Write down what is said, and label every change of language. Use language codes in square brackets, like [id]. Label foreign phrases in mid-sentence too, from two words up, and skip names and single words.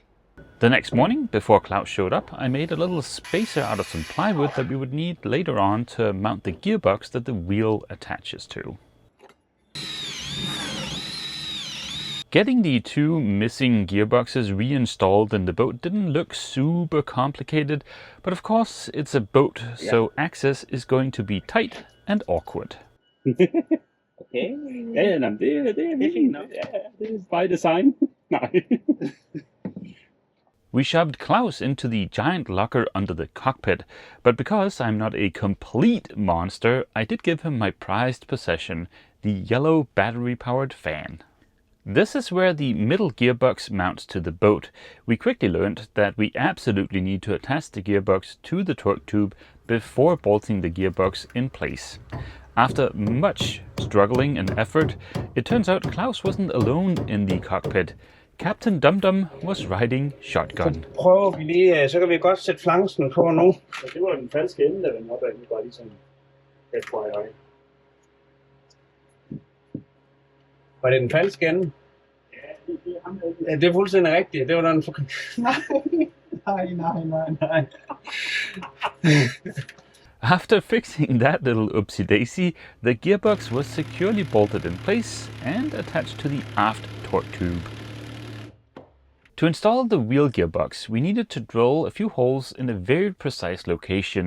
[en] The next morning, before Klaus showed up, I made a little spacer out of some plywood that we would need later on to mount the gearbox that the wheel attaches to. Getting the two missing gearboxes reinstalled in the boat didn't look super complicated, but of course it's a boat, so access is going to be tight and awkward. [da] Okay. Ja, det er fint nok. Ja, det er [en] by design. [da] Nej. [en] We shoved Klaus into the giant locker under the cockpit, but because I'm not a complete monster, I did give him my prized possession, the yellow battery-powered fan. This is where the middle gearbox mounts to the boat. We quickly learned that we absolutely need to attach the gearbox to the torque tube before bolting the gearbox in place. After much struggling and effort, it turns out Klaus wasn't alone in the cockpit. Captain Dum-Dum was riding shotgun. [da] Så prøver vi lige, så kan vi godt sætte flangen på nu. Det var den falske ende, der vendte opad, bare ligesom FYI. Var det den falske ende? Ja, det er ham, der Ja, det er fuldstændig rigtigt. Det var den for... Nej. [en] After fixing that little oopsie-daisy, the gearbox was securely bolted in place and attached to the aft torque tube. To install the wheel gearbox, we needed to drill a few holes in a very precise location.